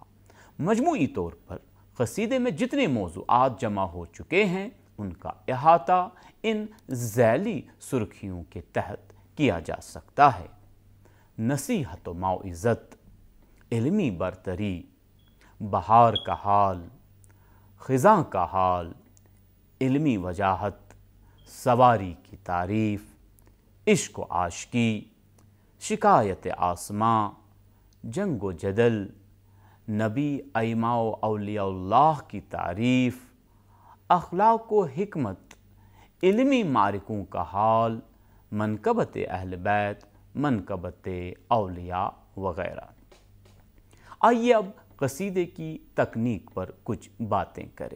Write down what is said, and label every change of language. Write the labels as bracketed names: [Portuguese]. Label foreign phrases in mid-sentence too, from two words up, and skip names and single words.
[Urdu] مجموعی طور پر قصیدے میں جتنے موضوعات جمع ہو چکے ہیں ان کا احاطہ ان ذیلی سرخیوں کے تحت کیا جا سکتا ہے: نصیحت و موعظت، علمی برتری، بہار کا حال، خزاں کا حال، علمی وجاہت، سواری کی تعریف، عشق و عاشقی، شکایت آسماں، جنگ و جدل، نبی ائمہ و اولیاء اللہ کی تعریف، اخلاق و حکمت، علمی معرکوں کا حال، منقبت اہل بیت، منقبت اولیاء وغیرہ۔ آئیے اب قصیدے کی تکنیک پر کچھ باتیں کریں۔